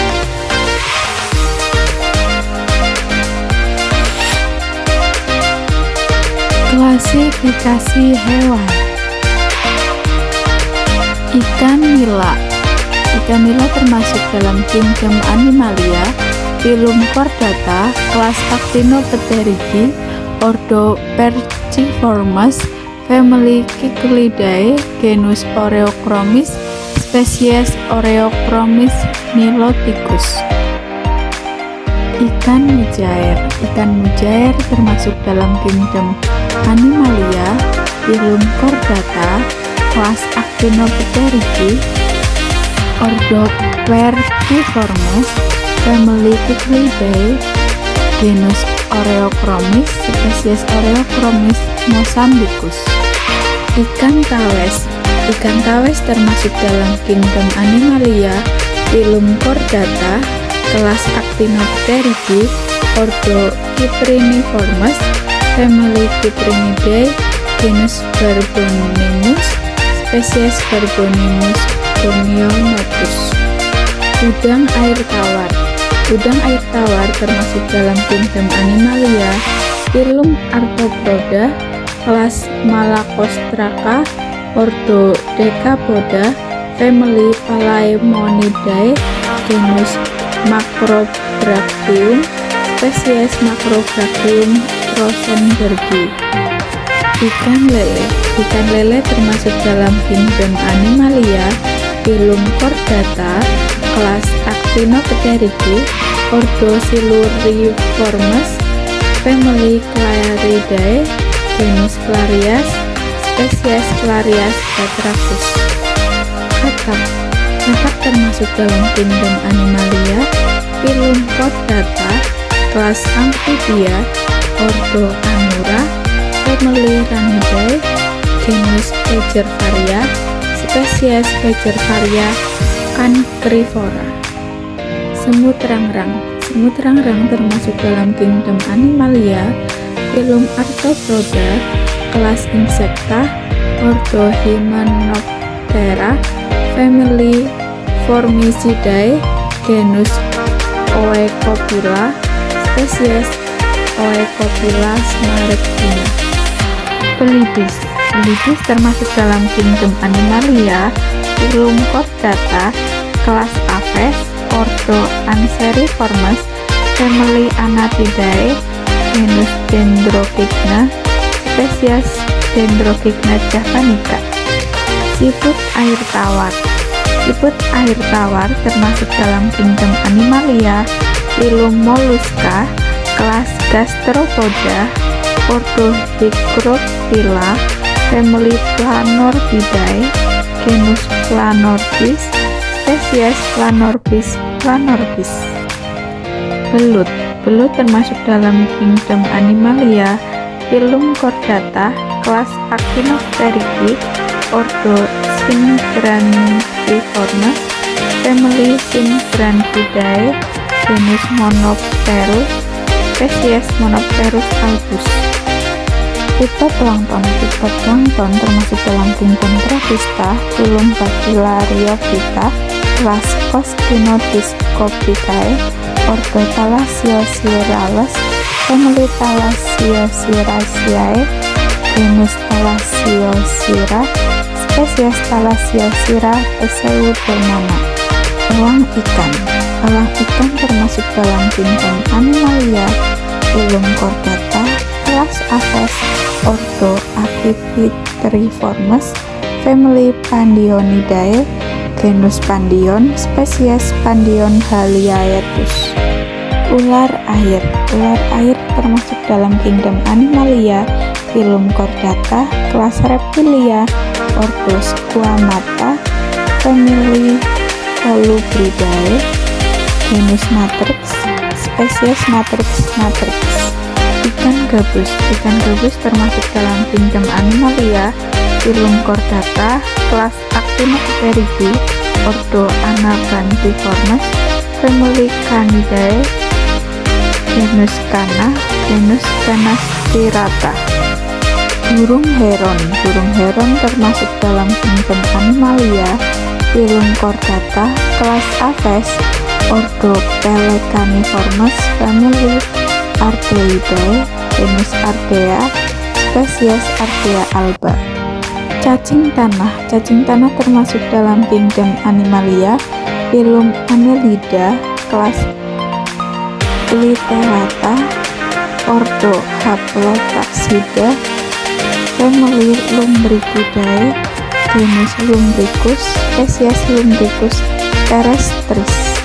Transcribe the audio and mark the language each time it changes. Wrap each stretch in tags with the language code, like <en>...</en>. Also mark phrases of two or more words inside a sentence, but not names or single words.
<id>Klasifikasi hewan. Ikan nila. Ikan nila termasuk dalam kingdom Animalia, phylum Chordata, kelas Actinopterygii, ordo Perciformes, family Cichlidae, genus Oreochromis, spesies Oreochromis niloticus. Ikan mujair. Ikan mujair termasuk dalam kingdom Animalia, phylum Chordata, kelas Actinopterygii, ordo Perciformes, family Cichlidae, genus Oreochromis, spesies Oreochromis mozambicus. Ikan tawes. Ikan tawes termasuk dalam kingdom Animalia, phylum Chordata, kelas Actinopterygii, ordo Cypriniformes, family Cyprinidae, genus Barbonimus, spesies Barbonimus gonionotus. Udang air tawar. Udang air tawar termasuk dalam kingdom Animalia, phylum Arthropoda, kelas Malacostraca, ordo Decapoda, family Palaemonidae, genus Macrobrachium, spesies Macrobrachium rosenbergii. Ikan lele. Ikan lele termasuk dalam kingdom Animalia, phylum Chordata, kelas Actinopterygii, ordo Siluriformes, family Claridae, genus Clarias, spesies Clarias batrachus. Katak. Katak termasuk dalam kingdom Animalia, phylum Chordata, kelas Amphibia, ordo Anura, family Ranidae, genus Pagervaria, spesies Becervaria cancrivora. Semut rangrang. Semut rangrang termasuk dalam kingdom Animalia, filum Arthropoda, kelas Insecta, ordo Hymenoptera, family Formicidae, genus Oecophylla, spesies Oecophylla smaragdina. Belibis. Belibis termasuk dalam kingdom Animalia, filum Chordata, kelas Aves, ordo Anseriformes, family Anatidae, genus Dendrochigna, spesies Dendrochigna javanica. Siput air tawar. Siput air tawar termasuk dalam kingdom Animalia, filum Mollusca, kelas Gastropoda, ordo Hygrophila, family Planorbidae, genus Planorbis, spesies Planorbis planorbis. Belut. Belut termasuk dalam kingdom Animalia, filum Chordata, kelas Actinopterygii, ordo Synbrandriformes, family Synbrandidae, genus Monopterus, spesies Monopterus albus. Phytoplankton. Phytoplankton termasuk dalam kingdom Protista, filum Bacillariophyta, kelas Coscinodiscopidae, ordo Thalassiosirales, family Thalassiosiraceae, genus Thalassiosira, spesies Thalassiosira pseudomona. Elang ikan. Elang ikan termasuk dalam kingdom Animalia, filum Chordata, kelas Aves, ordo Accipitriformes, family Pandionidae, genus Pandion, spesies Pandion haliaetus. Ular air. Ular air termasuk dalam kingdom Animalia, filum Chordata, kelas Reptilia, ordo Squamata, family Colubridae, genus Matrix, spesies Matrix matrix. Ikan gabus. Ikan gabus termasuk dalam kingdom Animalia, filum Chordata, kelas Actinopterygii, ordo Anabandiformes, family Canidae, genus Cana, genus Canastirata. Burung heron. Burung heron termasuk dalam kingdom Animalia, filum Chordata, kelas Aves, ordo Pelecaniformes, family Ardeidae, genus Ardea, spesies Ardea alba. Cacing tanah. Cacing tanah termasuk dalam kingdom Animalia, filum Annelida, kelas Litterata, ordo Haplotaxida, family Lumbricidae, genus Lumbricus, spesies Lumbricus terrestris.</id>